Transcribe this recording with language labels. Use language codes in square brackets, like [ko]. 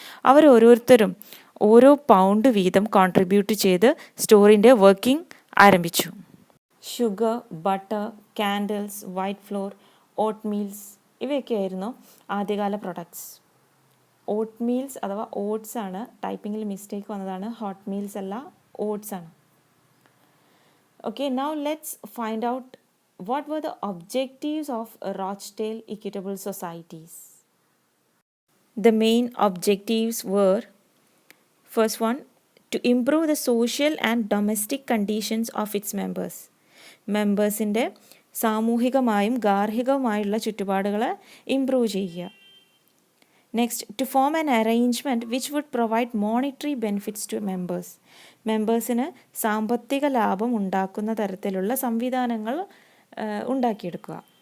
[ml] അവരോരോരുത്തരും ഓരോ പൗണ്ട് വീതം കോൺട്രിബ്യൂട്ട് ചെയ്ത് സ്റ്റോറിൻ്റെ വർക്കിംഗ് ആരംഭിച്ചു. Sugar, butter, candles, white floor, ഓട്ട് മീൽസ് ഇവയൊക്കെയായിരുന്നു ആദ്യകാല പ്രൊഡക്ട്സ്. ഓട്ട് മീൽസ് അഥവാ ഓട്സ് ആണ്, ടൈപ്പിങ്ങിൽ മിസ്റ്റേക്ക് വന്നതാണ്. ഹോട്ട് മീൽസ് അല്ല, ഓട്സ് ആണ്. [en] Okay, now let's find out what were the objectives of Rochdale Equitable Societies. The main objectives were, first one, to improve the social and domestic conditions of its members. [ml] മെമ്പേഴ്സിൻ്റെ സാമൂഹികമായും ഗാർഹികമായുള്ള ചുറ്റുപാടുകളെ improve ചെയ്യുക. [en] Next, to form an arrangement which would provide monetary benefits to members. [ml] മെമ്പേഴ്സിന് സാമ്പത്തിക ലാഭം ഉണ്ടാക്കുന്ന തരത്തിലുള്ള സംവിധാനങ്ങൾ ഉണ്ടാക്കിയെടുക്കുക.